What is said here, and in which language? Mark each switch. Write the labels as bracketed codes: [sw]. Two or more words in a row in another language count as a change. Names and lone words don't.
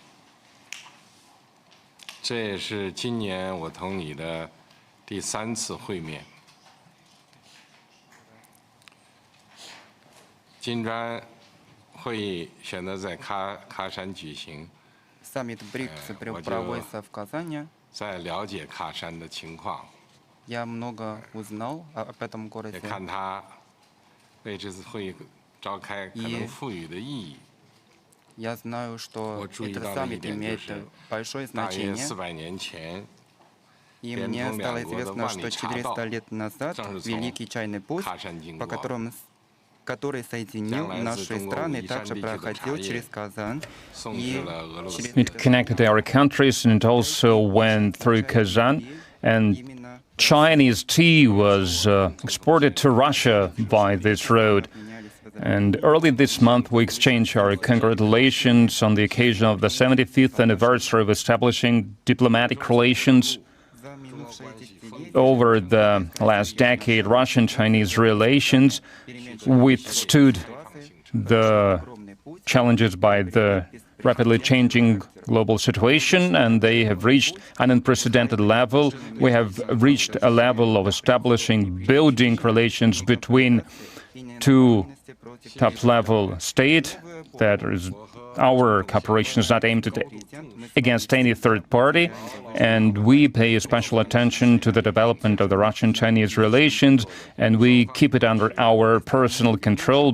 [zh] 这也是今年我同你的第3次会面。金砖会议选择在喀山举行。 [ru] Саммит БРИКС проводится в Казани. [zh] 在了解喀山的情况， [ru] Я много узнал об этом [zh] 也 [ru] городе. [zh] 看他为这次会议召开可能赋予的意义。 [ru] Я знаю, что [zh] 我注意 [ru] этот [zh] 到了一 [ru] саммит [zh] 点，就 [ru] имеет [zh] 是 [ru] большое [zh] 大约 [ru] значение. [zh] 400年前， [ru] И [zh] 联 [ru] мне [zh] 通 [ru] стало [zh] 两国的 [ru] известно, [zh] 万 [ru] что [zh] 里茶道 [ru] 400 лет назад [zh] 正是从 [ru] Великий чайный путь, [zh] 喀山经 [ru] по [zh] 过。 [ru] который соединил [zh] 将来自 [ru] наши [zh] 中国 [ru] страны, [zh] 武夷山 [ru] также [zh] 地区的 [ru] проходил [zh] 茶叶 [ru] через Kazan. [zh] 送至 [ru] И [zh] 了俄罗斯。 [ru] через [en] It connected our countries, and it also went through Kazan, and [ru] именно [en] Chinese tea was exported to Russia by this road. And early this month, we exchanged our congratulations on the occasion of the 75th anniversary of establishing diplomatic relations. [ru] за минувшие десятилетия [en] Over the last decade, Russian-Chinese relations withstood the [ru] огромный путь. [en] challenges by the rapidly changing global situation, and they have reached an unprecedented level. We have reached a level of establishing, building relations between two top-level states. That is, our cooperation is not aimed against any third party, and we pay special attention to the development of the Russian-Chinese relations, and we keep it under our personal control.